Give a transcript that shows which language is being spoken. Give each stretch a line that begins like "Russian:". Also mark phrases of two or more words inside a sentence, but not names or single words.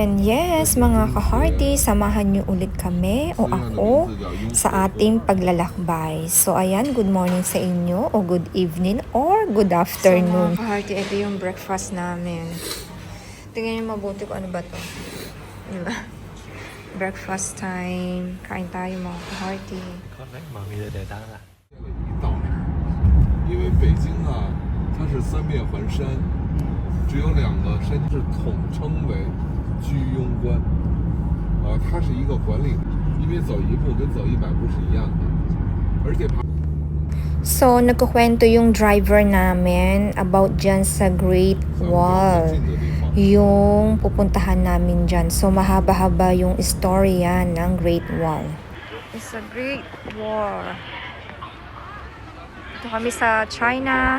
Filipino: Yes, mga ka-hearty, samahan niyo ulit kami o ako sa ating paglalakbay. So ayan,
English: good morning
Filipino: sa inyo o
English: good evening or good afternoon.
Filipino: So mga ka-hearty, ito yung breakfast namin. Tingnan niyo mabuti ko ano ba to.
English: Diba? Breakfast time.
Filipino: Kain tayo mga ka-hearty.
Chinese: 因为北京啊，它是三面环山，只有两个山是统称为居庸关，它是一个管理，因为走一步跟走100步是一样的，而且爬。
Filipino: So, nagkukwento yung driver namin about dyan sa Great Wall. Yung pupuntahan namin dyan. So, mahaba-haba yung story yan ng Great Wall.
English: It's a Great Wall.
Filipino: Ito kami sa China.